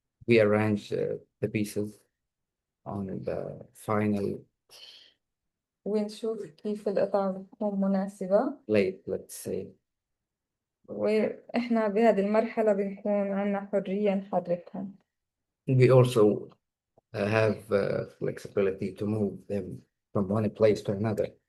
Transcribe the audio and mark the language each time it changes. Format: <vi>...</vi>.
<en>We arrange the pieces on the final</en> <ar>ونشوف كيف القطع بتكون مناسبة،</ar> <en>plate, let's say.</en> <ar>وإحنا بهذه المرحلة بنكون عنا حرية نحركها.</ar> <en>We also have flexibility to move them from one place to another.</en>